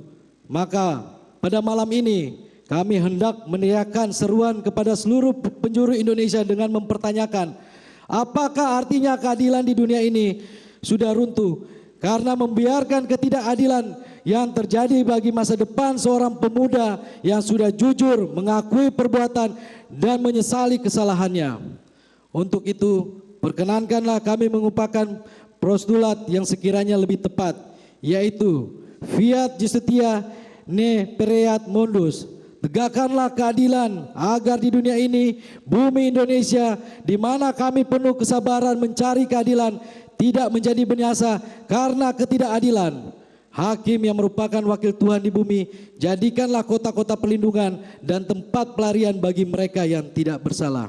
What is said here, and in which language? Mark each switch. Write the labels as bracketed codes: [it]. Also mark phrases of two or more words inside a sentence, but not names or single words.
[id] Maka pada malam ini kami hendak meneriakkan seruan kepada seluruh penjuru Indonesia dengan mempertanyakan, apakah artinya keadilan di dunia ini sudah runtuh karena membiarkan ketidakadilan yang terjadi bagi masa depan seorang pemuda yang sudah jujur mengakui perbuatan dan menyesali kesalahannya. Untuk itu, perkenankanlah kami mengumpulkan postulat yang sekiranya lebih tepat, yaitu [la] Fiat Justitia ne pereat mundus. [id] Tegakkanlah keadilan agar di dunia ini, bumi Indonesia, di mana kami penuh kesabaran mencari keadilan, tidak menjadi binasa karena ketidakadilan. Hakim yang merupakan wakil Tuhan di bumi, jadikanlah kota-kota perlindungan dan tempat pelarian bagi mereka yang tidak bersalah.